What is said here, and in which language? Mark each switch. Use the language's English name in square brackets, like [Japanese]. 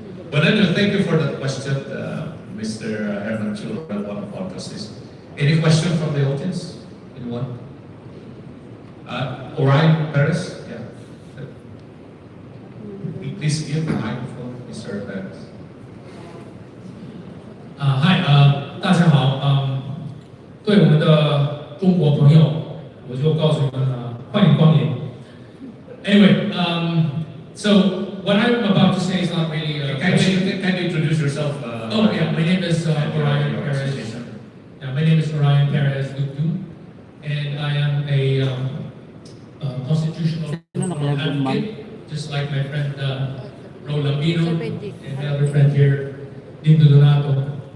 [English] But anyway, thank you for that question, Mr. Herman Chu, one of our trustees. Any question from the audience? Anyone? Orion Perez? Yeah. Please give the microphone, Mr. Perez. [Chinese] 嗨，大家好，对我们的中国朋友，我就告诉你们欢迎光临。 [English] Anyway, so what I'm about to say is not really. Can you introduce yourself? Oh yeah, my name is Orion Perez. Yeah, my name is Orion Perez Lupdu, and I am a constitutional advocate, just like my friend Lambino and my other friend here, Dindo Donato.